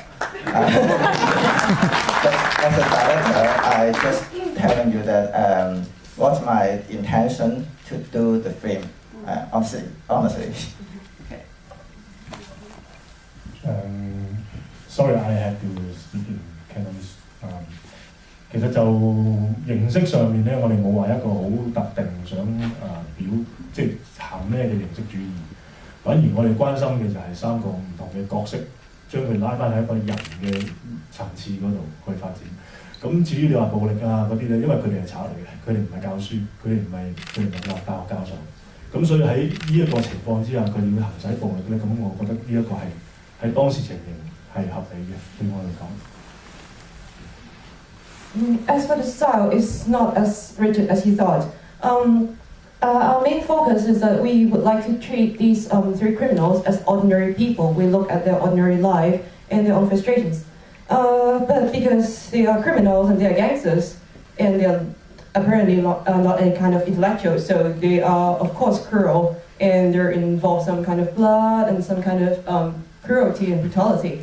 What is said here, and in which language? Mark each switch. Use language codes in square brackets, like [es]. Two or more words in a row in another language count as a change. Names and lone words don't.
[en] As a director, I just telling you that what's my intention to do the film. Honestly. Okay. Sorry, I had to speak in Cantonese. [yue] 其實就形式上面咧，我哋冇話一個好特定想即係行咩嘅形式主義，反而我哋關心嘅就係三個唔同嘅角色，將佢拉翻喺一個人嘅層次嗰度去發展。咁至於你話暴力啊嗰啲咧，因為佢哋係賊嚟嘅，佢哋唔係教書，佢哋唔係大學教授。咁所以喺呢一個情況之下，佢哋會行使暴力咧，咁我覺得呢一個係當時情形係合理嘅，對我嚟講。 [en] As for the style, it's not as rigid as you thought. Our main focus is that we would like to treat these three criminals as ordinary people. We look at their ordinary life and their own frustrations. But because they are criminals and they are gangsters, and they are apparently not any kind of intellectuals, so they are of course cruel, and there involves some kind of blood and some kind of cruelty and brutality.